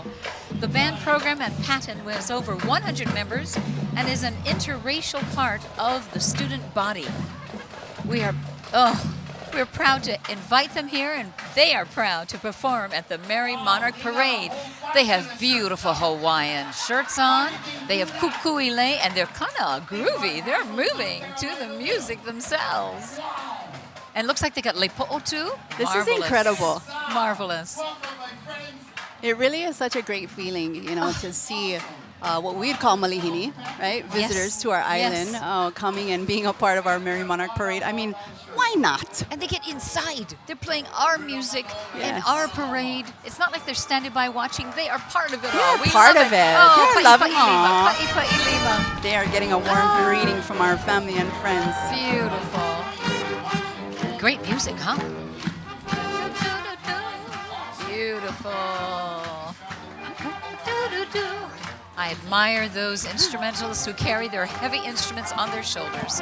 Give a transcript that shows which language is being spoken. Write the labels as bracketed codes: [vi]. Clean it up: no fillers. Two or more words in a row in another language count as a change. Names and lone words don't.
[en] The band program at Patton has over 100 members and is an interracial part of the student body. We're proud to invite them here, and they are proud to perform at the Merrie Monarch Parade. They have beautiful Hawaiian shirts on. They have kūʻono, and they're kind of groovy. They're moving to the music themselves. And it looks like they got lepo'o too. This Marvelous. is incredible. Marvelous. It really is such a great feeling, to see what we'd call malihini, right? Visitors to our island coming and being a part of our Merrie Monarch Parade. I mean, why not? And they get inside. They're playing our music in Yes. our parade. It's not like they're standing by watching. They are part of it all. They're We part love of it. Oh, They're pa'i loving [haw] pa'i lima, [en] aw. [haw] pa'i pa'i lima. [en] They are getting a warm greeting from our family and friends. Beautiful. Great music, huh? Beautiful. I admire those instrumentalists who carry their heavy instruments on their shoulders.